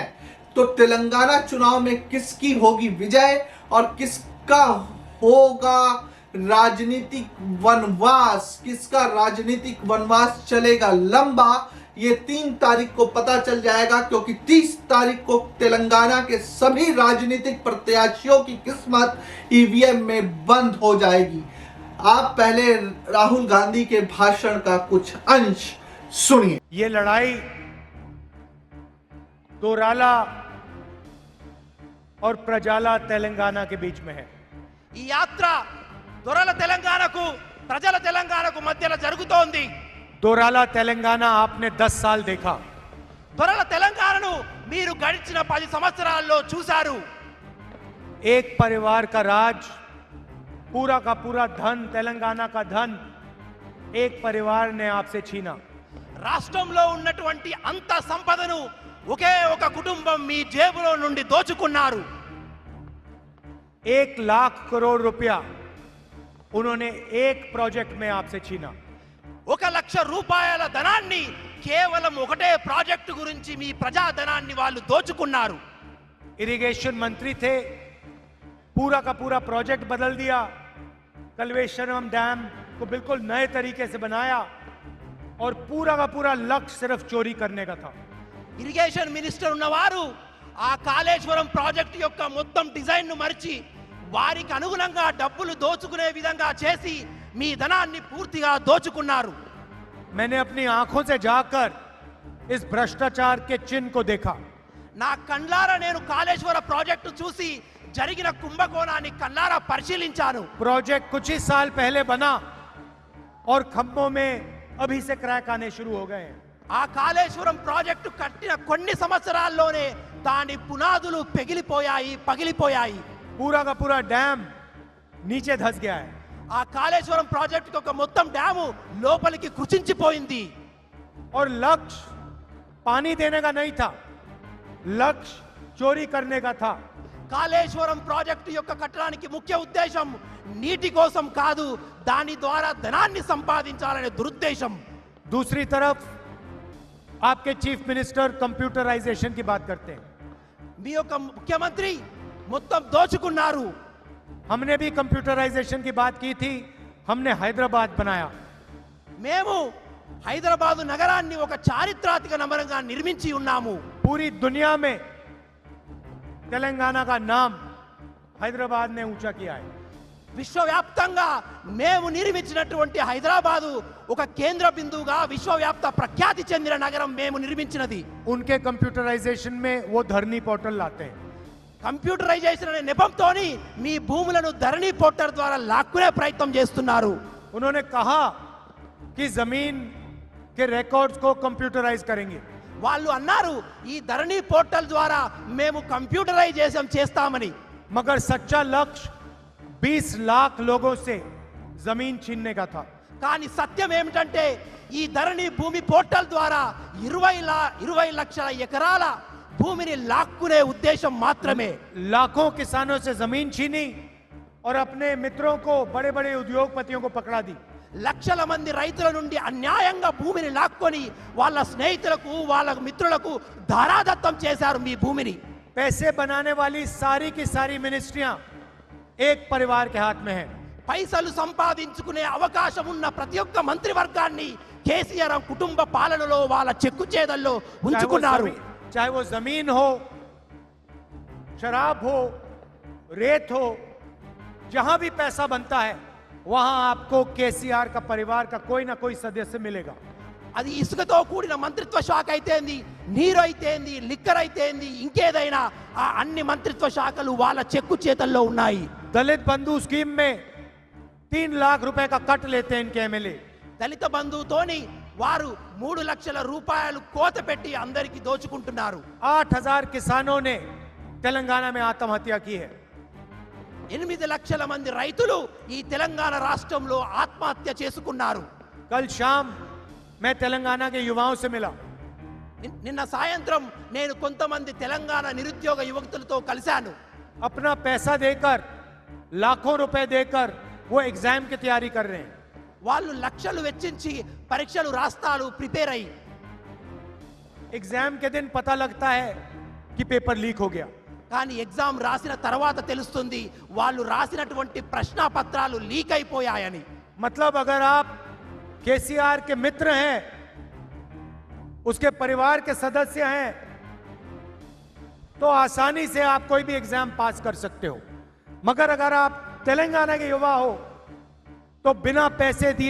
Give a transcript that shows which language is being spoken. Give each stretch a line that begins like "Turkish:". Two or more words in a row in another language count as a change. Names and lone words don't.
Hindi: तो तेलंगाना चुनाव में किसकी होगी विजय और किसका होगा राजनीतिक वनवास, किसका राजनीतिक वनवास चलेगा लंबा, ये 3 तारीख को पता चल जाएगा, क्योंकि 30 तारीख को तेलंगाना के सभी राजनीतिक प्रत्याशियों की किस्मत ईवीएम में बंद हो जाएगी। आप पहले राहुल गांधी के भाषण का कुछ अंश सुनिए। ये लड़ाई दोराला और प्रजाला तेलंगाना के बीच में है।
Telugu: ఈ యాత్ర దొరల తెలంగాణకు ప్రజల తెలంగాణకు మధ్యలో జరుగుతోంది।
Hindi: दोराला तेलंगाना आपने 10 साल देखा।
Telugu: దొరల తెలంగాణను మీరు గడిచిన 10 సంవత్సరాల్లో చూశారు।
Hindi: एक परिवार का राज, पूरा का पूरा धन, तेलंगाना का धन एक परिवार ने आपसे छीना।
Telugu: రాష్ట్రంలో ఉన్నటువంటి అంత సంపదను ఒకే ఒక కుటుంబం మీ జేబులో నుండి దోచుకున్నారు।
Hindi: 1 लाख करोड़ रुपया उन्होंने एक प्रोजेक्ट में आपसे छीना।
Telugu: 1 లక్ష రూపాయల ధనాన్ని కేవలం ఒకటే ప్రాజెక్టు గురించి మీ ప్రజా ధనాన్ని వాళ్ళు దోచుకున్నారు।
Hindi: इरिगेशन मंत्री थे, पूरा का पूरा प्रोजेक्ट बदल दिया। कल्वेश्वरम डैम को बिल्कुल नए तरीके से बनाया और पूरा का पूरा लक्ष्य सिर्फ चोरी करने का था।
English: irrigation minister
Telugu: ఉన్నవారు ఆ కాళేశ్వరం ప్రాజెక్టు యొక్క మొత్తం డిజైన్ ను మర్చి వారికి అనుగుణంగా డబ్బులు దోచుకునే విధంగా చేసి మీ ధనాన్ని పూర్తిగా దోచుకున్నారు।
Hindi: मैंने अपनी आंखों से जाकर इस भ्रष्टाचार के चिन्ह को देखा।
Telugu: నా కళ్ళారా నేను కాళేశ్వర ప్రాజెక్టు చూసి జరిగిన కుంభకోణాన్ని కళ్ళారా పరిశీలించాను।
Hindi: प्रोजेक्ट कुछ ही साल पहले बना और खंभों में अभी से क्रैक आने शुरू हो गए हैं।
Telugu: ఆ కాళేశ్వరం ప్రాజెక్టు కట్టిన కొన్ని సంవత్సరాల్లోనే దాని పునాదులు పగిలిపోయాయి।
Hindi: पूरा का पूरा डैम नीचे धस गया है।
Telugu: ఆ కాళేశ్వరం ప్రాజెక్టు యొక్క మొత్తం డ్యాము లోపలికి కృషించిపోయింది।
Hindi: और लक्ष्य पानी देने का नहीं था, लक्ष्य चोरी करने का था।
Telugu: కాళేశ్వరం ప్రాజెక్టు యొక్క కట్టడానికి ముఖ్య ఉద్దేశం నీటి కోసం కాదు, దాని ద్వారా ధనాన్ని సంపాదించాలనే దురుద్దేశం।
Hindi: दूसरी तरफ आपके
English: chief minister
Hindi: कंप्यूटराइजेशन की बात करते हैं।
Telugu: మీ యొక్క ముఖ్యమంత్రి మొత్తం దోచుకున్నారు।
Hindi: हमने भी कंप्यूटराइजेशन की बात की थी, हमने हैदराबाद बनाया।
Telugu: మేము హైదరాబాదు నగరాన్ని ఒక చారిత్రాత్మక నగరంగా నిర్మించి ఉన్నాము।
Hindi: पूरी दुनिया में तेलंगाना का नाम हैदराबाद ने ऊंचा किया है।
Telugu: విశ్వవ్యాప్తంగా మేము నిర్మించినటువంటి హైదరాబాదు ఒక కేంద్ర బిందువుగా విశ్వవ్యాప్త ప్రఖ్యాతి చెందిన నగరం మేము నిర్మించినది।
Hindi: उनके कंप्यूटराइजेशन में वो धरनी पोर्टल लाते हैं।
Telugu: కంప్యూటరైజేషన్ అనే నెపంతోని మీ భూములను ధరణి పోర్టల్ ద్వారా లాక్కునే ప్రయత్నం చేస్తున్నారు।
Hindi: उन्होंने कहा कि जमीन के रिकॉर्ड्स को कंप्यूटराइज करेंगे।
Telugu: వాళ్ళు అన్నారు ఈ ధరణి పోర్టల్ ద్వారా మేము కంప్యూటరైజేషన్ చేస్తామని।
Hindi: मगर सच्चा लक्ष्य 20 लाख लोगों से जमीन छीनने का था।
Telugu: కానీ సత్యం ఏమిటంటే ఈ ధరణి భూమి పోర్టల్ ద్వారా 20 లక్షల ఎకరాల భూమిని లాక్కునే ఉద్దేశం మాత్రమే।
Hindi: लाखों किसानों से जमीन छीनी और अपने मित्रों को, बड़े बड़े उद्योगपतियों को पकड़ा दी।
Telugu: లక్షల మంది రైతుల నుండి అన్యాయంగా భూమిని లాక్కొని వాళ్ళ స్నేహితులకు, వాళ్ళ మిత్రులకు ధారాదత్తం చేశారు మీ భూమిని।
Hindi: पैसे बनाने वाली सारी की सारी मिनिस्ट्रियां एक परिवार के हाथ में है।
Telugu: పైసలు సంపాదించుకునే అవకాశం ఉన్న ప్రతి ఒక్క మంత్రివర్గాన్ని కేసీఆర్ కుటుంబ పాలనలో వాళ్ళ చెక్కు చేదల్లో ఉంచుకున్నారు।
Hindi: चाहे वो जमीन हो, शराब हो, रेत हो, जहां भी पैसा बनता है वहां आपको केसीआर का परिवार का कोई ना कोई सदस्य मिलेगा।
Telugu: అది ఇసుకతో కూడిన మంత్రిత్వ శాఖ అయితేంది, నీరు అయితేంది, లిక్కర్ అయితేంది, ఇంకేదైనా ఆ అన్ని మంత్రిత్వ శాఖలు వాళ్ళ చెక్కు చేతల్లో ఉన్నాయి।
Hindi: दलित बंधु स्कीम में 3 लाख रुपए का कट लेते हैं इनके एमएलए।
Telugu: దళిత బంధువుతోని వారు 3 లక్షల రూపాయలు కోత పెట్టి అందరికి దోచుకుంటున్నారు.
Hindi: 8,000 किसानों ने तेलंगाना में आत्महत्या की है।
Telugu: 8 లక్షల మంది రైతులు ఈ తెలంగాణ రాష్ట్రంలో ఆత్మహత్య చేసుకున్నారు.
Hindi: कल शाम मैं तेलंगाना के युवाओं से मिला।
Telugu: నిన్న సాయంత్రం నేను కొంతమంది తెలంగాణ నిరుద్యోగ యువకులతో కలిశాను.
Hindi: अपना पैसा देकर, लाखों रुपए देकर वो एग्जाम की तैयारी कर रहे हैं।
Telugu: వాళ్ళు లక్షలు వెచ్చించి పరీక్షలు రాస్తారు, ప్రిపేర్ అయ్యి.
Hindi: एग्जाम के दिन पता लगता है कि
English: paper leak
Hindi: हो गया।
Telugu: కానీ ఎగ్జామ్ రాసిన తర్వాత తెలుస్తుంది వాళ్ళు రాసినటువంటి ప్రశ్నపత్రాలు లీక్ అయిపోయాయని.
Hindi: मतलब अगर आप केसीआर के मित्र हैं, उसके परिवार के सदस्य हैं, तो आसानी से आप कोई भी
English: exam pass
Hindi: कर सकते हो। मगर अगर आप तेलंगाना के युवा हो तो बिना पैसे दिए।